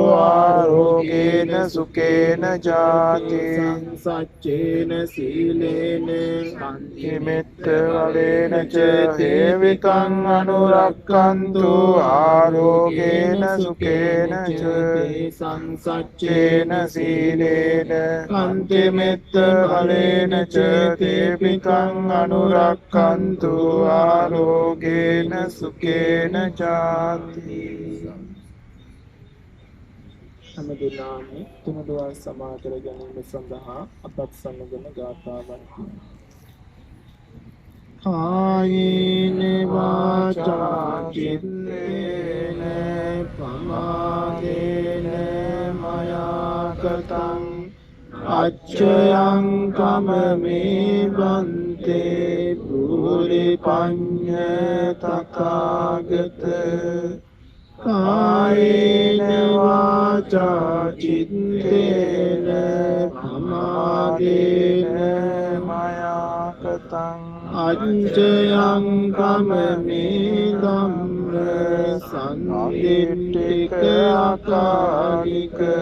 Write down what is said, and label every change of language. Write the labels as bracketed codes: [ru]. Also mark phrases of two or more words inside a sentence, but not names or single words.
[pi] ආරෝගේන සුකේන ජාති සංසච්චේන සීලේන කන්ති මෙත්ත බලේන ච තේවිතං අනුරක්ඛන්තු ආරෝගේන සුකේන ච සංසච්චේන සීලේන කන්ති මෙත්ත බලේන ච තේවිතං අනුරක්ඛන්තු ආරෝගේන සුකේන ජාති. [si] හැම දිනම තුනුදුවන් සමාදර ගැනීම සඳහා අපත් සමගම ගාථාවන් [pi] කායේන වාචා චිත්තේන පමාදේන මයා කතං අච්චයං කමමේ බන්තේ පුරි පඤ්ඤ තථාගත කායේන වාචා චිත්තේන පමාදේන මයා කතං අච්චයං කමමේ ධම්ම සම්දිට්ඨික අකාලික